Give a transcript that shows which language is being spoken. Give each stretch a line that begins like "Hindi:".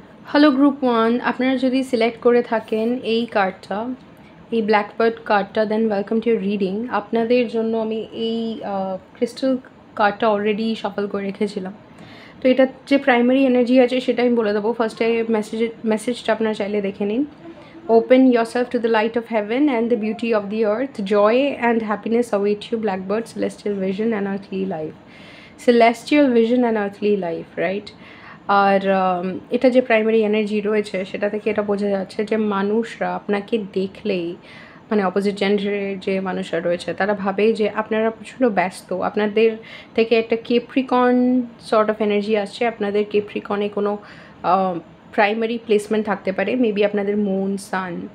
Bangla: Hello group 1, আপনারা যদি select করে থাকেন এই কার্ডটা, এই ব্ল্যাক বার্ড কার্ডটা, দেন ওয়েলকাম টু ইউর রিডিং। আপনাদের জন্য আমি এই ক্রিস্টাল কার্ডটা অলরেডি শাফল করে রেখেছিলাম। তো এটার যে প্রাইমারি এনার্জি আছে সেটা আমি বলে দেবো। ফার্স্টে মেসেজটা আপনারা চাইলে দেখে নিন।
English: Open yourself to the light of heaven and the beauty of the earth. Joy and happiness await you, blackbird, celestial vision and earthly life. Celestial vision and earthly life, right?
Bangla: আর এটা যে প্রাইমারি এনার্জি রয়েছে সেটা থেকে এটা বোঝা যাচ্ছে যে মানুষরা আপনাকে দেখলেই, মানে অপোজিট জেন্ডারের যে মানুষরা রয়েছে তারা ভাবে যে আপনারা প্রচণ্ড ব্যস্ত, আপনাদের থেকে একটা কেপ্রিকন সর্ট অফ এনার্জি আসছে। আপনাদের কেপ্রিকনে কোনো প্রাইমারি প্লেসমেন্ট থাকতে পারে, মেবি আপনাদের মুন, সান,